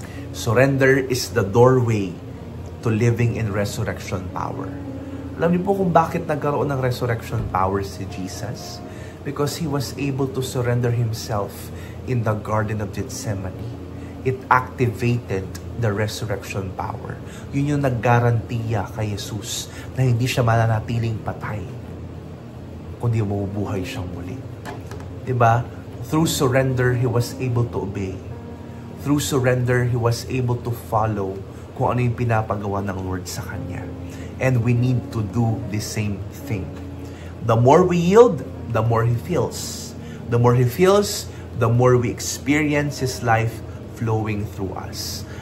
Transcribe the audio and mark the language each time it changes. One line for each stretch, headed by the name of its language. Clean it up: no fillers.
English: Surrender is the doorway to living in resurrection power.
Filipino: Alam niyo po kung bakit nagkaroon ng resurrection power si Jesus?
English: Because He was able to surrender Himself in the Garden of Gethsemane. It activated the resurrection power.
Filipino: Yun yung naggarantiya kay Jesus na hindi siya mananatiling patay, kundi mabubuhay siyang muli. Diba?
English: Through surrender, He was able to obey. Through surrender, He was able to follow
Filipino: kung ano yung pinapagawa ng Lord sa Kanya.
English: And we need to do the same thing. The more we yield, the more He feels. The more He feels, the more we experience His life flowing through us.